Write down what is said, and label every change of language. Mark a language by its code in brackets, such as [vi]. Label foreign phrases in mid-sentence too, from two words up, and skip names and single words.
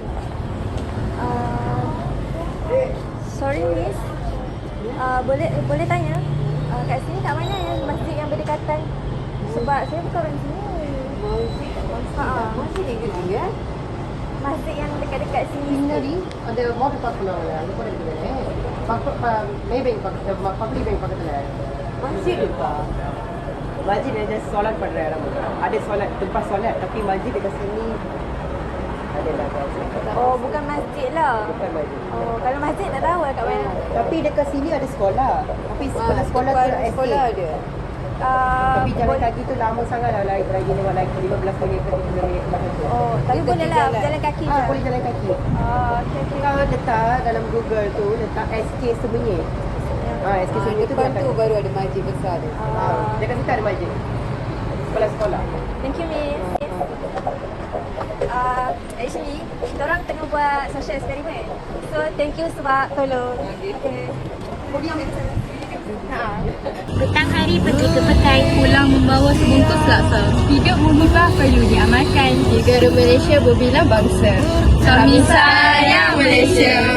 [en] Sorry miss, [ms] boleh tanya kat sini kat mana yang masjid yang berdekatan? Sebab saya bukan orang sini. Masih dia juga. Masjid yang dekat-dekat sini. Scenery, ada model [ta] பார்க்கலாம் அங்க கூட இருக்குது மேபேங்க் பக்கத்துல பப்ளிக் பேங்க் பக்கத்துல [ms] Masjid juga. Masjid ada solat pada orang. Ada solat tempat solat tapi masjid dekat sini ada lah. Oh, bukan masjid lah. Bukan masjid. Oh, kalau masjid tak tahu lah kat mana. Tapi dekat sini ada sekolah. Tapi sekolah tu sekolah ada. Tapi jalan kaki tu lama sangat lah. Lagi lewat lagi 15 minit ke 30 minit macam tu. Oh, tapi boleh lah jalan kaki je. Boleh jalan kaki. Okay. Kalau letak dalam Google tu letak SK Semenyih. SK Semenyih tu depan tu baru ada masjid besar tu. Dekat situ ada masjid. Sekolah. [en] Thank you miss. Actually, [ms] kita orang tengah buat [en] social experiment. [ms] So, [en] thank you [ms] sebab tolong. Okay. Petang hari pergi ke petai. Pulang membawa sebungkus laksa. Hidup mengubah perlu diamalkan. Negara Malaysia berbilang bangsa. Kami sayang Malaysia.